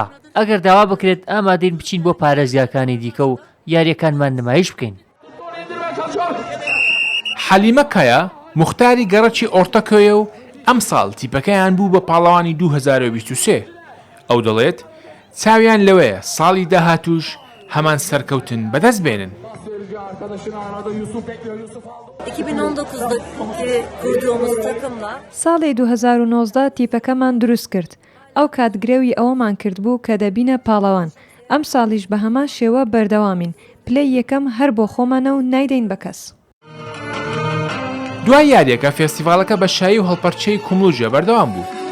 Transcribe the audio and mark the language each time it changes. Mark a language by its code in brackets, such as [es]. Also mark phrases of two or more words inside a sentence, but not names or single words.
[ckb] ئەگەر داوا بکرێت ئامادەین بچین بۆ پارێزگاکانی دیکە و یاریەکانمان نمایش بکەین. حەلیمە کایە مختاری گەڕەکی ئۆرتەکەیە و ئەم ساڵ تیپەکەیان بوو بە پاڵەوانی 2023. ئەو دەڵێت چاویان لەوەیە ساڵی داهاتوش هەمان سەرکەوتن بەدەست بێنن. [tr] 2019'daki kurduğumuz takımla [ckb] ساڵی 2019 تیپەکەمان دروست کرد. ئەو کاتگرێوی ئەوەمان کرد بوو کە دەبینە پاڵەوان. ئەم ساڵیش بە هەمان شێوە بەردەوامین. پلەی یەکەم هەر بۆ خۆمانە و نایدەین بە کەس. دوای یاریەکە فێستیڤالەکە بە شایی و هەڵپەرچەی کوملوژە بەردەوام بوو.